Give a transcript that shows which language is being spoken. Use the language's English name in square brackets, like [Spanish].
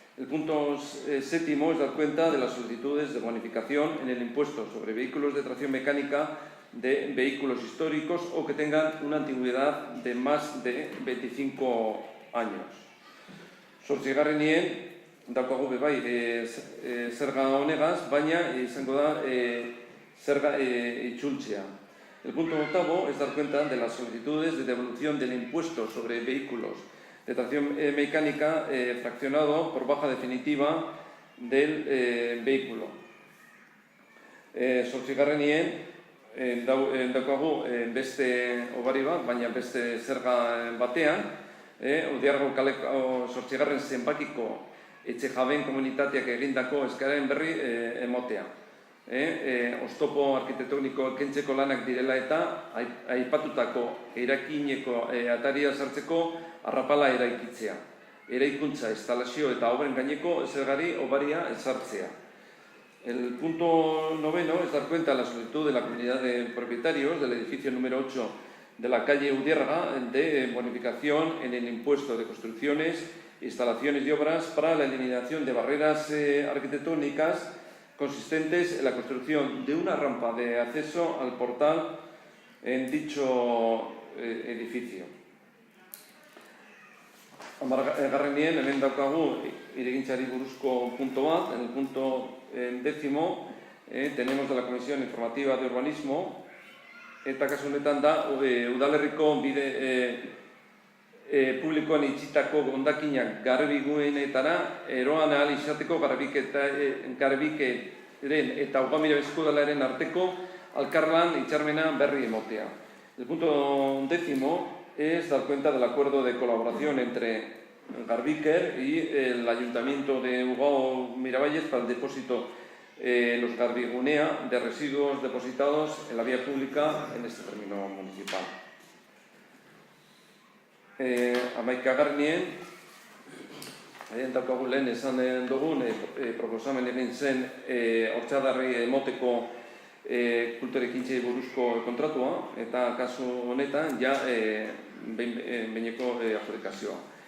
[Spanish] El punto séptimo es dar cuenta de las solicitudes de bonificación en el impuesto sobre vehículos de tracción mecánica de vehículos históricos o que tengan una antigüedad de más de 25 años. [Basque] Zortzigarrenien daukagu bebai zerga honegaz, baina izango da zerga itzultzea. [Spanish] El punto octavo es dar cuenta de las solicitudes de devolución del impuesto sobre vehículos de tracción mecánica fraccionado por baja definitiva del vehículo. Zortzigarrenien [Basque] daukagu beste obari bat, baina beste zerga batean, Udiargo kaleko 8. zenbakiko etxe jabeen komunitateak egindako eskaren berri emotea. Oztopo arkitektoniko kentzeko lanak direla eta aipatutako erakineko ataria sartzeko arrapala eraikitzea. Eraikuntza, instalazio eta obren gaineko zergari obaria ezartzea. [Spanish] El punto 9 es dar cuenta de la solicitud de la comunidad de propietarios del edificio número 8 de la calle Udiérraga de bonificación en el impuesto de construcciones, instalaciones y obras para la eliminación de barreras arquitectónicas consistentes en la construcción de una rampa de acceso al portal en dicho edificio. [Basque] Amargarrenien, hemen daukagu iregintzari buruzko punto bat, [Spanish] en el punto 10 tenemos de la Comisión Informativa de Urbanismo, [Basque] eta kasu honetan da udalerriko bide publikoan itxitako hondakinak garbiguenetara eroan ahal izateko garbikeren eta Ugamira Eskudalaren arteko alkarlan hitzarmena berri emotea. [Spanish] El punto 10 es dar cuenta del acuerdo de colaboración entre Garbiker y el Ayuntamiento de Ugao Miravalles para el depósito los Garbigunea de residuos depositados en la vía pública en este término municipal. [Basque] Amaikagarnien, daukagu lehen esan dugun proposamen egin zen hortzadarri emoteko kulturekintzei buruzko kontratua eta kasu honetan ja behineko adjudikazioa.